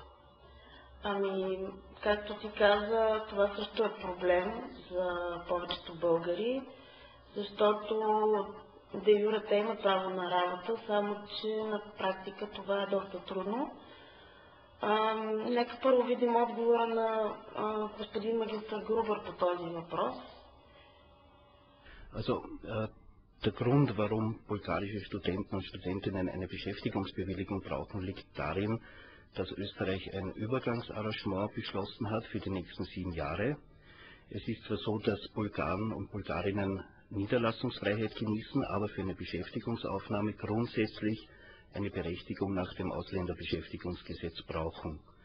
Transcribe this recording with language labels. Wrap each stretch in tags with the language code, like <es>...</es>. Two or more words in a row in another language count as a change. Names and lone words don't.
<bg>Както ти каза, това също е проблем за повечето българи, защото</bg> <la>de jure</la> <bg>те имат право на работа, само че на практика това е доста трудно. Нека първо видим отговора на господин магистър Грубер по този въпрос.</bg> <de>Der Grund, warum bulgarische Studenten und Studentinnen eine Beschäftigungsbewilligung brauchen, liegt darin, dass Österreich ein Übergangsarrangement beschlossen hat für die nächsten 7 Jahre. Es ist zwar so, dass Bulgaren und Bulgarinnen Niederlassungsfreiheit genießen, aber für eine Beschäftigungsaufnahme grundsätzlich eine Berechtigung nach dem Ausländerbeschäftigungsgesetz brauchen.</de>